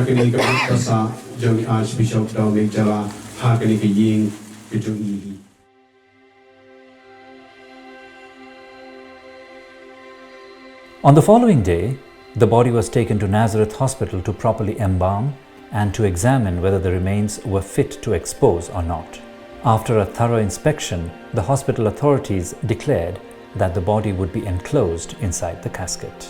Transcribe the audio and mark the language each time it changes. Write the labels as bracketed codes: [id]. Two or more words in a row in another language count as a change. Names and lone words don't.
[kha] kini kasa jong Archbishop Dominic Jala ha kini ying kejungi. [en] On the following day, the body was taken to Nazareth Hospital to properly embalm and to examine whether the remains were fit to expose or not. After a thorough inspection, the hospital authorities declared that the body would be enclosed inside the casket.